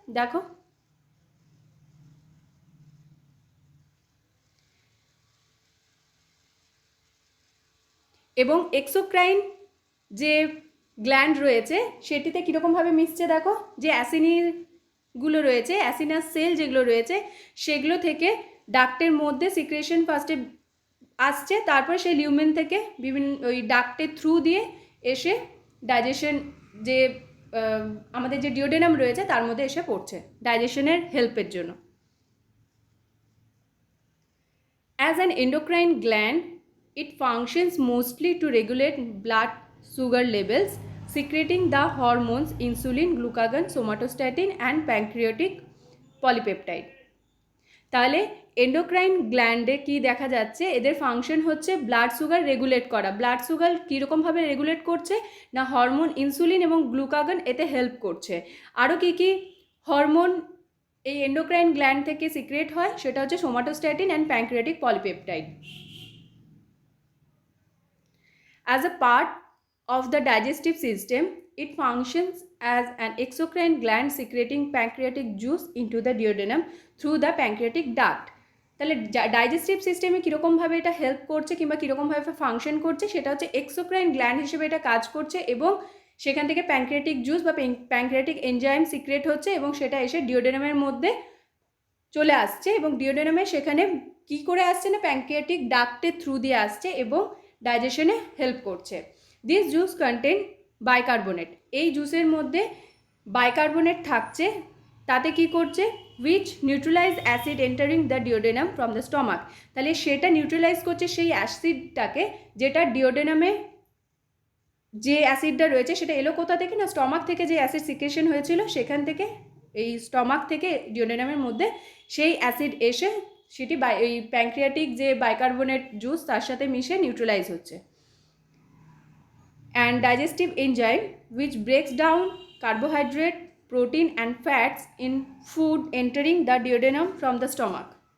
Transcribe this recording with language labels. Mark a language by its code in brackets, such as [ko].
[bn] দেখো এবং এক্সোক্রাইন যে গ্ল্যান্ড রয়েছে সেটিতে কীরকমভাবে মিশছে দেখো, যে অ্যাসিনিগুলো রয়েছে, অ্যাসিনাস সেল যেগুলো রয়েছে সেগুলো থেকে ডাক্টের মধ্যে সিক্রেশন ফার্স্টে আসছে, তারপরে সেই লিউমেন থেকে বিভিন্ন ওই ডাক্টের থ্রু দিয়ে এসে ডাইজেশন যে আমাদের যে ডিওডেনাম রয়েছে তার মধ্যে এসে পড়ছে ডাইজেশনের হেল্পের জন্য। [en] As an endocrine gland it functions mostly to regulate blood sugar levels, secreting the hormones insulin, glucagon, somatostatin and pancreatic polypeptide. [bn] তাহলে এন্ডোক্রাইন গ্ল্যান্ডে কি দেখা যাচ্ছে, এদের ফাংশন হচ্ছে ব্লাড সুগার রেগুলেট করা। ব্লাড সুগার কীরকমভাবে রেগুলেট করছে না, হরমোন ইনসুলিন এবং গ্লুকাগন এতে হেল্প করছে। আরও কী কী হরমোন এই এন্ডোক্রাইন গ্ল্যান্ড থেকে সিক্রেট হয় সেটা হচ্ছে somatostatin and pancreatic polypeptide. [en] As a part of the digestive system, it functions as an exocrine gland secreting pancreatic juice into the duodenum through the pancreatic duct. [bn] তাহলে digestive সিস্টেমে কীরকমভাবে এটা help করছে কিংবা কীরকমভাবে ফাংশন করছে সেটা হচ্ছে এক্সোক্রাইন গ্ল্যান্ড হিসেবে এটা কাজ করছে, এবং সেখান থেকে প্যানক্রিয়াটিক জুস বা প্যানক্রিয়াটিক এনজাইম সিক্রেট হচ্ছে এবং সেটা এসে ডিওডেনামের মধ্যে চলে আসছে, এবং ডিওডেনামে সেখানে কী করে আসছে না, প্যানক্রিয়াটিক ডাক্টের থ্রু দিয়ে আসছে এবং ডাইজেশনে হেল্প করছে। [en] This juice contain bicarbonate. [bn] এই জুসের মধ্যে বাইকার্বনেট থাকছে, তাতে কি করছে, [en] Which neutralize acid entering the duodenum from the stomach. [bn] তাহলে সেটা নিউট্রালাইজ করছে সেই অ্যাসিডটাকে, যেটা ডিওডেনামে যে অ্যাসিডটা রয়েছে সেটা এলো কোথা থেকে না, স্টমাক থেকে যে অ্যাসিড সিক্রেশন হয়েছিল সেখান থেকে, এই স্টমাক থেকে ডিওডেনামের মধ্যে সেই অ্যাসিড এসে সেটি এই প্যানক্রিয়াটিক যে বাইকার্বনেট জুস তার সাথে মিশে নিউট্রালাইজ হচ্ছে। [en] and digestive enzyme which breaks down carbohydrate, protein and fats in food entering the duodenum from the stomach.